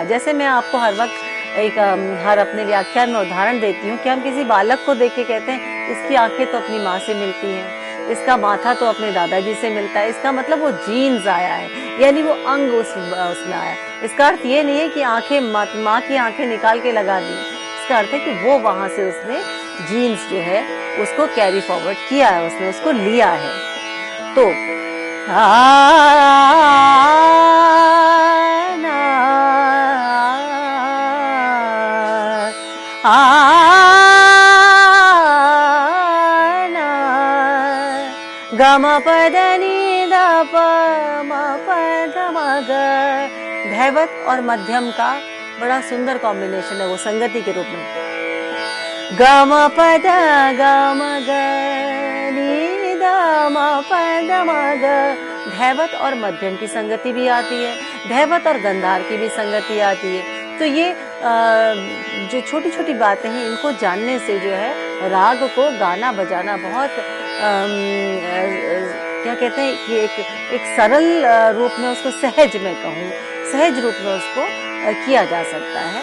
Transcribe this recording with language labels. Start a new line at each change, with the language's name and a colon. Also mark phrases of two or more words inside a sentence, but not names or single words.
Hindi: जैसे मैं आपको हर वक्त हर अपने व्याख्यान में उदाहरण देती हूँ कि हम किसी बालक को देख के कहते हैं इसकी आंखें तो अपनी माँ से मिलती हैं, इसका माथा तो अपने दादाजी से मिलता है, इसका मतलब वो जीन्स आया है, यानी वो अंग उसमें आया। इसका अर्थ ये नहीं है कि आंखें माँ की आंखें निकाल के लगा दी, इसका अर्थ है कि वो वहां से उसने जीन्स जो है उसको
English: carry forward
Hindi: किया है, उसने उसको लिया है। तो ग म प द नि द प म प द म ग। धैवत और मध्यम का बड़ा सुंदर कॉम्बिनेशन है वो संगति के रूप में। ग म प द ग म ग नि द म प द म ग। धैवत और मध्यम की संगति भी आती है, धैवत और गंधार की भी संगति आती है। तो ये जो छोटी छोटी बातें हैं इनको जानने से जो है राग को गाना बजाना बहुत क्या कहते हैं कि एक सरल रूप में उसको सहज में कहूँ, सहज रूप में उसको किया जा सकता है।